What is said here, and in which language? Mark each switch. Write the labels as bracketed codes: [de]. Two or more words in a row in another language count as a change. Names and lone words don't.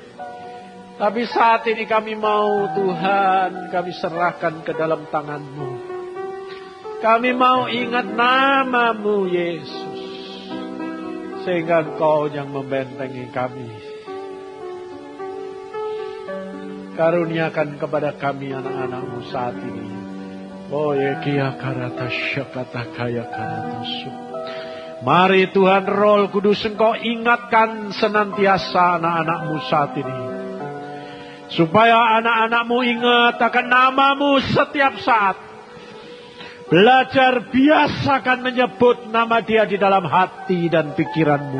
[id] Tapi saat ini kami mau, Tuhan, kami serahkan ke dalam tangan-Mu. Kami mau ingat nama-Mu, Yesus, sehingga Engkau yang membentengi kami. Karuniakan kepada kami anak-anak-Mu saat ini. Oh yekia karata syakata kaya karata su. Mari Tuhan, Roh Kudus, Engkau ingatkan senantiasa anak-anak-Mu saat ini, supaya anak-anak-Mu ingat akan nama-Mu setiap saat. Belajar biasakan menyebut nama Dia di dalam hati dan pikiranmu.